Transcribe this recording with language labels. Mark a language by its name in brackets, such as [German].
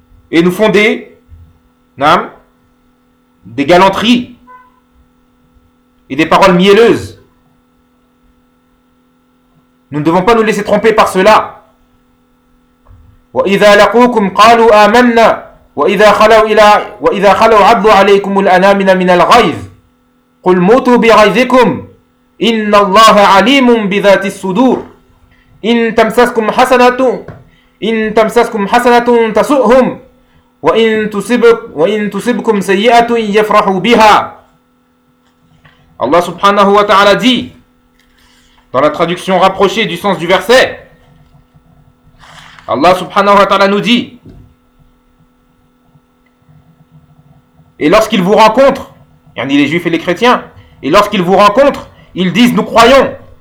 [French] Et nous font des galanteries et des paroles mielleuses. Nous ne devons pas nous laisser tromper par cela. [Arabic] وإذا لقوكم قالوا آمنا وإذا خلوا عضوا عليكم الأنامل من الغيظ قل موتوا بغيظكم إن الله عليم بذات الصدور إن تمسسكم حسنة تسؤهم وإن تصبكم سيئة يفرحوا بها. الله سبحانه وتعالى [French] dit dans la traduction rapprochée du sens du verset: Allah subhanahu wa ta'ala nous dit: et lorsqu'ils vous rencontrent, yani les juifs et les chrétiens, et lorsqu'ils vous rencontrent, ils disent: nous croyons.